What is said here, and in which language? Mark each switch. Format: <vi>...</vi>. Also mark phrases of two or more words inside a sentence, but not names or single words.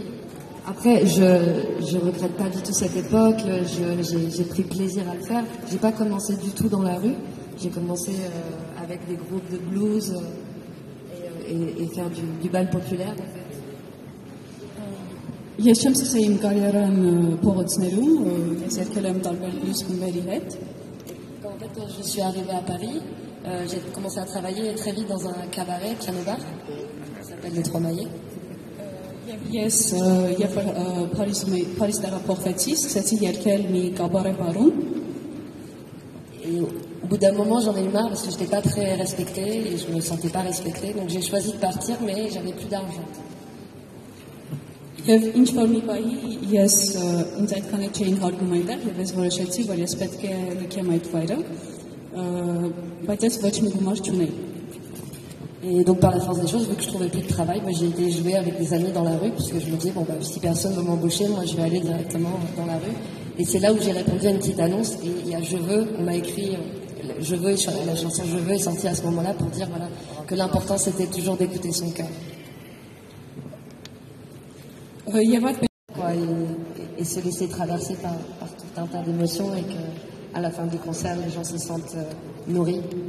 <fr>Après, je regrette pas du tout cette époque. J'ai pris plaisir à le faire. J'ai pas commencé du tout dans la rue. J'ai commencé avec des groupes de blues et faire du bal populaire. En fait.</fr> <hy>Ես չեմ սկսել իմ կարիերան փողոցներում, ես եկել եմ տարբեր բլյուզ խմբերի հետ։</hy> <fr>En fait, quand je suis arrivée à Paris, j'ai commencé à travailler très vite dans un cabaret, piano bar, qui s'appelle Les Trois Maillets.</fr> <hy>Ես Փարիզ տեղափոխվեցի, սկսեցի երգել մի կաբարե բարում։</hy> <fr>Et au bout d'un moment, j'en ai eu marre parce que je n'étais pas très respectée et je me sentais pas respectée. Donc j'ai choisi de partir, mais j'avais plus d'argent.</fr> <hy>Եվ ինչ որ մի պահի ես ինձ այդքան էլ չէին հարգում այնտեղ եւ ես որոշեցի, որ ես պետք է լքեմ այդ վայրը, բայց ես ոչ մի գումար չունեի։</hy> <fr>Et donc par la force des choses, vu que je trouvais plus de travail, moi j'ai été jouer avec des amis dans la rue puisque je me disais bon bah si personne veut m'embaucher, moi je vais aller directement dans la rue. Et c'est là où j'ai répondu à une petite annonce et il y a Je veux, on m'a écrit Je veux, la chanson Je veux est sortie à ce moment-là pour dire voilà que l'important c'était toujours d'écouter son cœur. Et se laisser traverser par tout un tas d'émotions et qu'à la fin du concert, les gens se sentent nourris.</fr>